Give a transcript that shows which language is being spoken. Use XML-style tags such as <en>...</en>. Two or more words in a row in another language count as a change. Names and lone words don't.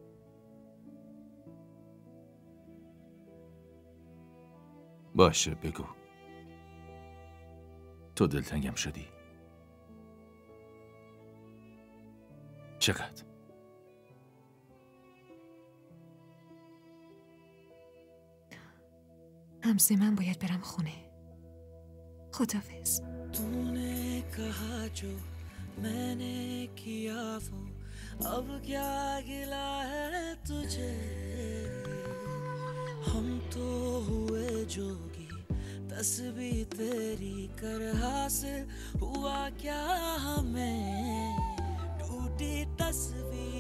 <fa>باشه بگو، تو دلتنگم شدی؟ چقدر؟ همزه، من باید برم خونه. خداحافظ.</fa> <hi>तूने कहा जो मैंने किया वो अब क्या गिला है तुझे हम तो हुए जोगी तस्वीर तेरी कर हासिल हुआ क्या हमें टूटी तस्वीर</hi>